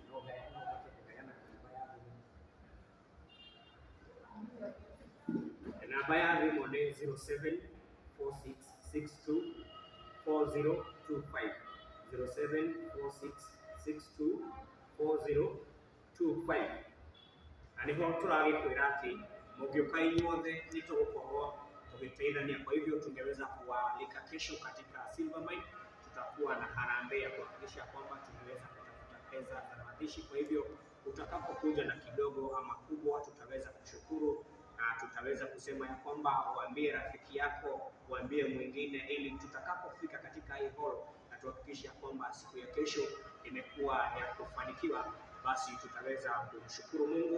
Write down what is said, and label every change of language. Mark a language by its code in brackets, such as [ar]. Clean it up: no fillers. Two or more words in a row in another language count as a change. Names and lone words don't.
[ki] Namba ya thimũ nĩ 0746624025, 0746624025. Na nĩho tũragĩkwĩra atĩ mũngĩũka inyuothe nĩtũgũkorwo tũgĩteithania. [sw] Kwa hivyo tungeweza kuwaalika kesho katika Silvermine, tutakuwa na harambee ya kuhakikisha kwamba tumeweza kutafuta pesa za mazishi. Kwa hivyo utakapokuja na kidogo ama kubwa, tutaweza kushukuru na tutaweza kusema ya kwamba uambie rafiki yako, uambie mwingine, ili tutakapofika katika hii hall na tuhakikishe kwamba siku ya kesho imekuwa ya kufanikiwa, basi tutaweza kumshukuru Mungu.